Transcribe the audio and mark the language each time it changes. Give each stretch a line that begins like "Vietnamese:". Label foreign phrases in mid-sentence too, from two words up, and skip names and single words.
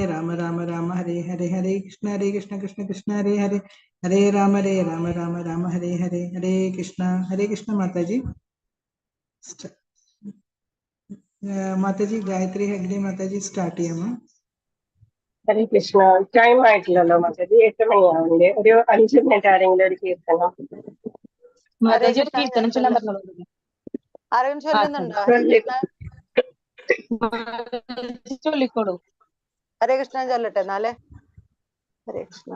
Sanskrit: राम हरे हरे हरे कृष्ण कृष्ण हरे हरे हरे राम राम हरे हरे हरे कृष्ण Mataji.
Malayalam: Mataji Gayatri Hegde Mataji start cheyamma. ഹരേ കൃഷ്ണ. ടൈം ആയിട്ടില്ലല്ലോ മാതാജി, 8 മണിയാവില്ലേ? ഒരു 5 മിനിറ്റ് ആരെങ്കിലും ഒരു കീർത്തനം. മാതാജി ഒരു കീർത്തനം ചൊല്ലാൻ പറഞ്ഞോളൂ. ആരെങ്കിലും ചൊല്ലുന്നുണ്ടോ? ഹരേ കൃഷ്ണ ചൊല്ലിക്കോളൂ. ഹരേ കൃഷ്ണ ചൊല്ലട്ടെ എന്നാലേ. ഹരേ കൃഷ്ണ